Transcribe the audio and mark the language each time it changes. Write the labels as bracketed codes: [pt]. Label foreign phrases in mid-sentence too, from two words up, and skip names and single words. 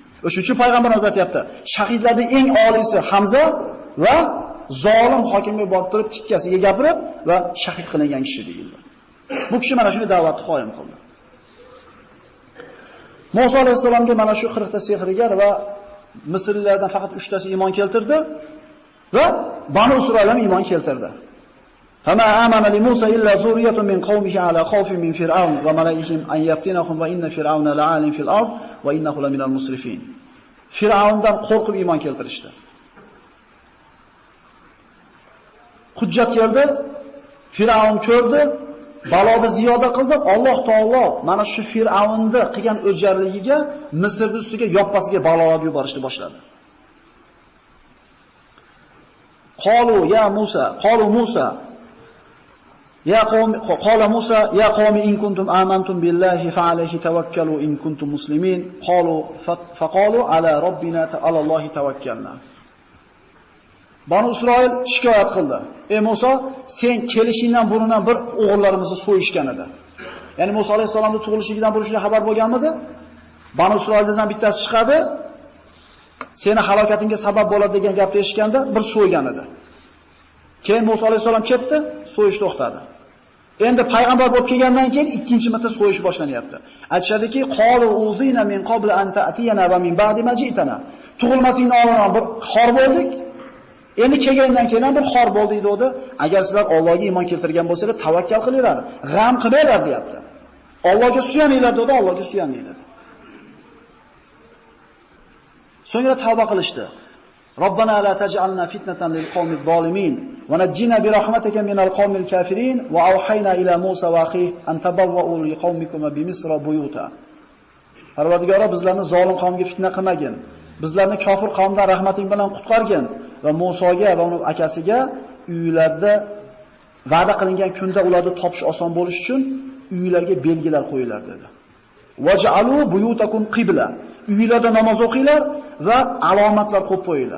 [uz] O'shuning uchun payg'ambarimiz aytayapti, shahidlarning eng oliysi Hamza va zolim hokimga borib turib tikkasiga gapirib va shahid qilingan kishi deyildi. Bu kishi mana shuni da'vatni qoyim qildi. Musa alayhisolamga mana shu 40 ta sehrgar va Misrliklardan faqat 3 tasi iymon keltirdi va Banu Isroil ham iymon keltirdi. [ar] فما آمن لموسى إلا ذرية من قومه على خوف من فرعون وملئهم أن يفتنهم وإن فرعون لعال في الأرض وإنه لمن المسرفين. [uz] Fir'aundan qo'rqib iymon keltirishdi. Hujjat keldi, Fir'aun ko'rdi, baloni ziyoda qildi. Alloh taolo mana shu Fir'aunni qilgan o'jarligiga Misrning ustiga yoppasiga balo olib yuborishni boshladi. [ar] قالوا موسى قال موسى يا قوم إن كنتم آمنتم بالله فعليه توكلوا إن كنتم مسلمين قالوا على ربنا على الله توكلنا. [uz] Banu Isroil shikoyat qildi. Ey Musa, sen kelishingdan burundan bir o'g'illarimizni so'yishgan edi. Ya'ni Musa alayhisolamning tug'ilishidan burundan xabar bo'lganmidi? Banu Isroildan bittasi chiqadi. Seni halokatingga sabab bo'ladi degan gapni eshitganda bir so'ygan edi. Keyin Musa alayhisolam ketdi, so'yish to'xtadi. Endi payg'ambar bo'lib kelgandan keyin ikkinchi marta so'yish boshlanyapti. Aytishadiki, [ar] قالوا أوذينا من قبل أن تأتينا ومن بعد ما جئتنا. [uz] Tug'ilmasingdan oldin bir xor bo'ldik. Endi kelgandan keyin ham bir xor bo'ldi dedi. Agar sizlar Allohga iymon keltirgan bo'lsangiz, tavakkal qilinglar, g'am qilmanglar deyapti. Allohga suyaninglar dedi, Allohga suyaninglar dedi. So'ngra tavba qilishdi. [ar] ربنا لا تجعلنا فتنة للقوم الظالمين ونجنا برحمتك من القوم الكافرين وأوحينا إلى موسى وأخيه أن تبوءا لقومكم بمصر بيوتا. [uz] Parvardigoro, bizlarni zolim qavmga fitna qilmagin. Bizlarni kofir qavmdan rahmating bilan qutqargin va Musoga va uning akasiga uylarda va'da qilingan kunda ularni topish oson bo'lish uchun uylarga belgilar qo'yinglar dedi. [ar] واجعلوا بيوتكم قبلة. [uz] Uylarda namoz o'qinglar va alomatlar qo'yib qo'yinglar.